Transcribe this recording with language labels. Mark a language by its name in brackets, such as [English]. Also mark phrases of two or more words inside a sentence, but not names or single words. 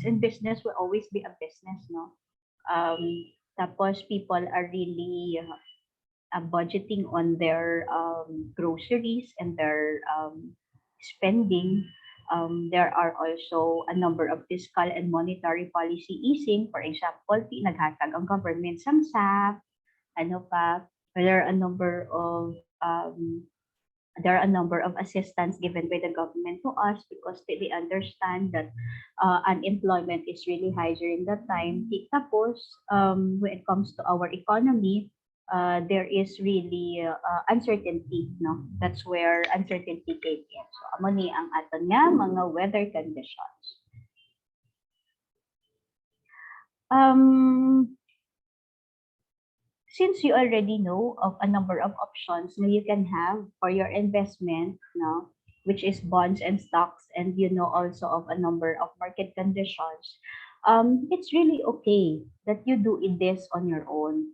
[English] And business will always be a business, no? Tapos people are really budgeting on their groceries and their spending. There are also a number of fiscal and monetary policy easing. For example, [Hiligaynon] naghatag ang government SAP, ano pa, [English] there are a number of assistance given by the government to us because they understand that unemployment is really high during that time. Tapos, when it comes to our economy, there is really uncertainty, no? That's where uncertainty came in. So, [Hiligaynon] amo ni ang aton nga mga weather conditions. [English] Since you already know of a number of options that you can have for your investment, no, which is bonds and stocks, and you know also of a number of market conditions, it's really okay that you do this on your own.